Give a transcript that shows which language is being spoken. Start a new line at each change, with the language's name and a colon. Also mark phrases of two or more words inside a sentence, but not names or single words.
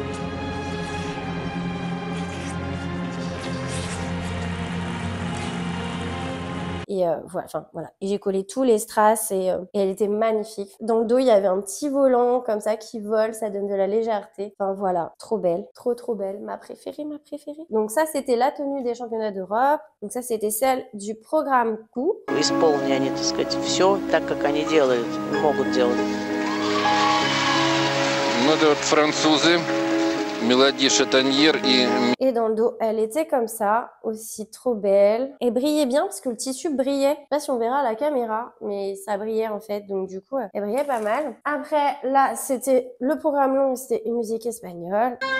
French: Et voilà. Et j'ai collé tous les strass et elle était magnifique. Dans le dos, il y avait un petit volant comme ça qui vole, ça donne de la légèreté. Enfin voilà, trop belle, trop belle. Ma préférée. Donc ça, c'était la tenue des championnats d'Europe. Donc ça, c'était celle du programme coup.
Russian: Исполни они, так сказать, все так, как они делают, могут делать. Ну, это вот французы.
French: Mélodie Chatanier et dans le dos, elle était comme ça, aussi trop belle. Et brillait bien parce que le tissu brillait. Je sais pas si on verra à la caméra, mais ça brillait en fait. Donc du coup, elle brillait pas mal. Après, là, c'était le programme long, c'était une musique espagnole.